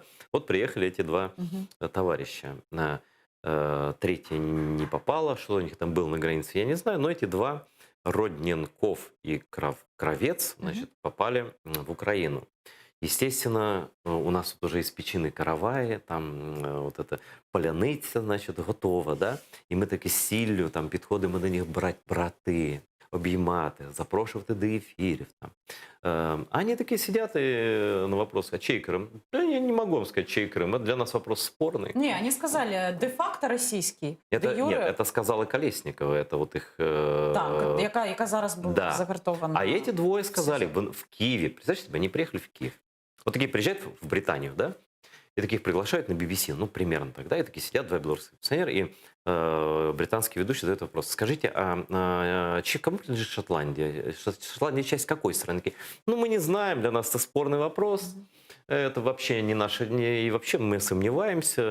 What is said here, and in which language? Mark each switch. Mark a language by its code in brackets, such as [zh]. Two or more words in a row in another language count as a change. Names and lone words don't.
[ru] Вот приехали эти два товарища. Третья не попала, что у них там было на границе, я не знаю, но эти два, Родненков и Кравец, значит, попали в Украину. Естественно, у нас тут уже из [uk] печины караваї, [ru] там вот эта паляниця, значить, готова, да? [uk] І ми таки з сіллю там підходимо до них брати, обіймати, запрошувати до ефірів. [ru] Там. А они такие сидят и на вопрос, а чей Крым? Да, я не могу вам сказать, чей Крым. Это для нас вопрос спорный. [uk] Ні, вони сказали, де-факто російський, [ru] Это, [uk] де юре. [ru] нет, это сказала Колесникова, это вот их... [uk] Так, яка зараз була [ru] да. [uk] загартована. [ru] А эти двое сказали в Киеве, представьте себе, они приехали в Киев. Вот такие приезжают в Британию, да, и таких приглашают на BBC, ну, примерно так, да, и такие сидят два белорусских пенсионера, и британский ведущий задает вопрос, скажите, кому принадлежит Шотландия? Шотландия часть какой страны? Такие, ну, мы не знаем, для нас это спорный вопрос, это вообще не наше, и вообще мы сомневаемся.